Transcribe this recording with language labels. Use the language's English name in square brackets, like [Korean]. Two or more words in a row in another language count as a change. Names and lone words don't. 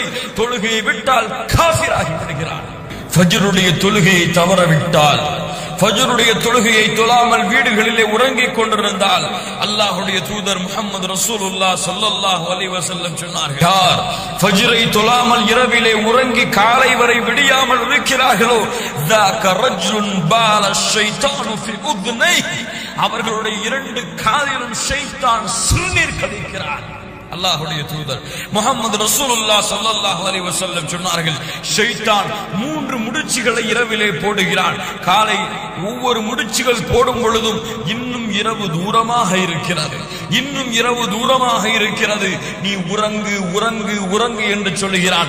[Tamil] தொழுகையை விட்டால் காஃபிராகி விடுகிறான். ஃபஜ்ருடைய தொழுகையை தவறவிட்டால், ஃபஜ்ருடைய தொழுகையை தொழாமல் வீடுகளிலே உறங்கிக் கொண்டிருந்தால், அல்லாஹ்வுடைய தூதர் முஹம்மது [Arabic] رسول الله صلى الله عليه وسلم [Tamil] சொன்னார்கள், யார் ஃபஜ்ரை தொழாமல் இரவிலே உறங்கி காலை வரை விடியாமல் இருக்கிறார்களோ, [Arabic] ذاك رجل بال الشيطان في اذنيه, [Tamil] அவர்களுடைய இரண்டு காதிலும் ஷைத்தான் சிறுநீர் கழிக்கிறார். அல்லாஹ்வுடைய தூதர் முஹம்மது [Arabic] رسول الله صلى الله عليه وسلم [Tamil] சொன்னார்கள், ஷைத்தான் 3 முடிச்சுகளை இரவிலே போடுகிறான். காலை ஒவ்வொரு முடிச்சுகள் போடும் பொழுதும் இன்னும் இரவு தூரமாக இருக்கிறது, இன்னும் இரவு தூரமாக இருக்கிறது, நீ உறங்கு உறங்கு உறங்கு என்று சொல்கிறான்.